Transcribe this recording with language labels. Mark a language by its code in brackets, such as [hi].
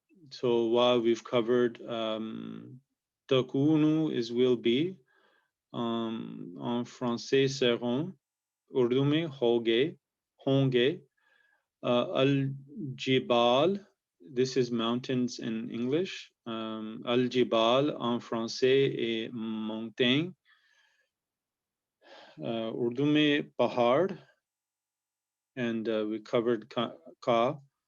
[en] So while we've covered takunu is will be, [fr] en français seront, [ur] urdu में होंगे. [en] Al-Jibal, this is mountains in English. [fr] Al-Jibal en français est montagne. [ur] Urdu में pahad. [en] And we covered ka.